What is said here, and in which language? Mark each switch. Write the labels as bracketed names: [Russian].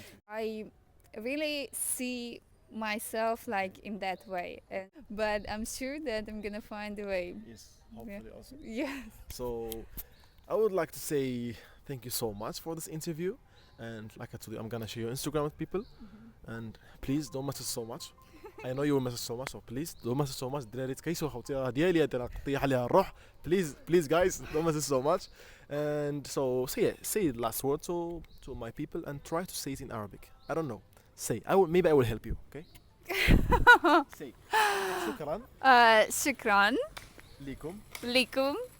[English] I really see myself like in that way, but I'm sure that I'm gonna find a way. Yes, hopefully also. Yes. So I would like to say thank you so much for this interview, and like I told you, I'm gonna share your Instagram with people, and please don't message so much. I know you will message so much, so please don't message so much. [Arabic] دراري تكيسوا خوتي، راه ديالي هاد راه طيح عليها الروح. [English] Please guys, don't message so much. And so say the last word to my people and try to say it in Arabic. I don't know. Say. Maybe I will help you. Okay. Say. شكرا [Arabic] شكرا لكم. لكم.